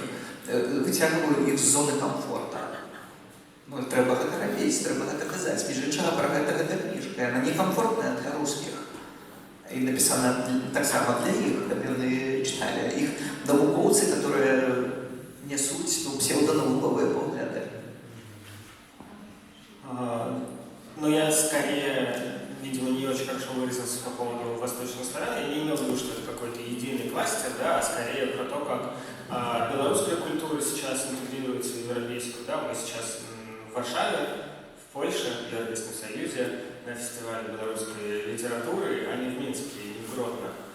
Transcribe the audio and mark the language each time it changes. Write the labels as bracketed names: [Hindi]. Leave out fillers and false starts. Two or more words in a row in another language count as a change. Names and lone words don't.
[Belarusian] Выцягваю іх з зоны камфорта. Трэба гэта рабіць, трэба гэта казаць. Між іншага, пра гэта кніжка, яна некамфортная для рускіх. І напісана таксама для іх, каб яны чыталі іх навукоўцы, которые несуць псевдонауковыя погляды. [Russian] Я скорее, видимо, не очень хорошо выразился по поводу восточного славян. Я не имел в виду, что это какой-то единый кластер, да, а скорее про то, как белорусская культура сейчас интегрируется в европейскую. Да, мы сейчас в Варшаве, в Польше, в Европейском Союзе, на фестивале белорусской литературы, а не в Минске, не в Гродно.